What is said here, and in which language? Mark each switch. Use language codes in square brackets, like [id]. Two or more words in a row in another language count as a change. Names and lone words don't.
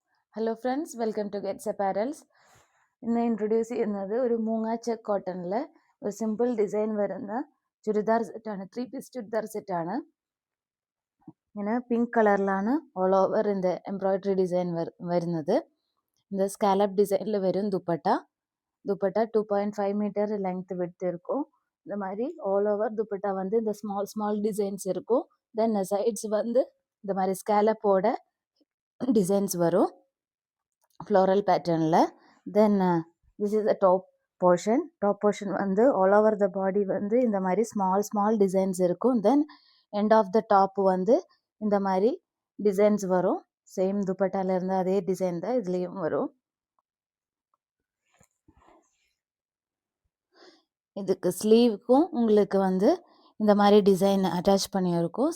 [en] Hello friends, welcome to Gets Apparels. [ml] ഇന്ന് ഇൻട്രൊഡ്യൂസ് ചെയ്യുന്നത് ഒരു മൂങ്ങ ചെക്ക് കോട്ടണിൽ ഒരു [en] simple design [ml] വരുന്ന ചുരിദാർ സെറ്റാണ്. 3 പീസ് ചുരിദാർ സെറ്റാണ്. ഇങ്ങനെ പിങ്ക് കളറിലാണ് [en] all over [ml] இந்த [en] embroidery design [ml] വരുന്നത്. [ta] இந்த ஸ்கேலப் டிசைனில் வரும் துப்பட்டா 2.5 [en] metre length width [ta] இருக்கும். இந்த மாதிரி [en] all over [ta] துப்பட்டா வந்து இந்த [en] small designs [ta] இருக்கும். [en] then sides [ta] வந்து இந்த மாதிரி ஸ்கேலப்போட டிசைன்ஸ் வரும் [en] floral patternில். Then this is the top portion வந்து all over the body [ta] வந்து இந்த மாதிரி [en] small designs இருக்கும். then end of the top [ta] வந்து இந்த மாதிரி டிசைன்ஸ் வரும். சேம் துப்பட்டால இருந்து அதே டிசைன் தான் இதுலேயும் வரும். இதுக்கு ஸ்லீவுக்கும் உங்களுக்கு வந்து இந்த மாதிரி [en] design attach [ta] பண்ணியிருக்கும்.